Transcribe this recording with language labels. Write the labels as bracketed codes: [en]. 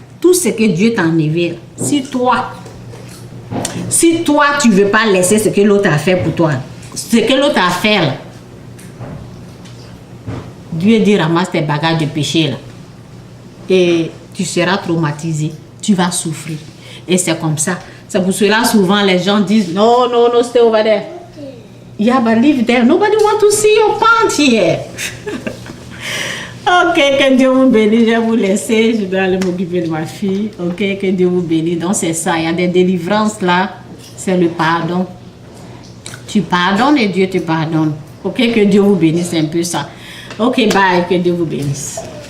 [fr] Tout ce que Dieu t'a enlevé. Si toi, tu ne veux pas laisser ce que l'autre a fait pour toi, ce que l'autre a fait là, Dieu dit ramasse tes bagages de péché là. Et tu seras traumatisé. Tu vas souffrir. Et c'est comme ça. C'est pour cela souvent les gens disent [en] no, stay over there. Yeah, but live there. Nobody want to see your pant here. [fr] Ok, que Dieu vous bénisse. Je vais vous laisser. Je dois aller m'occuper de ma fille. Ok, que Dieu vous bénisse. Donc c'est ça. Il y a des délivrances là. C'est le pardon. Tu pardonnes et Dieu te pardonne. Ok, que Dieu vous bénisse. C'est un peu ça. Ok, bye. Que Dieu vous bénisse.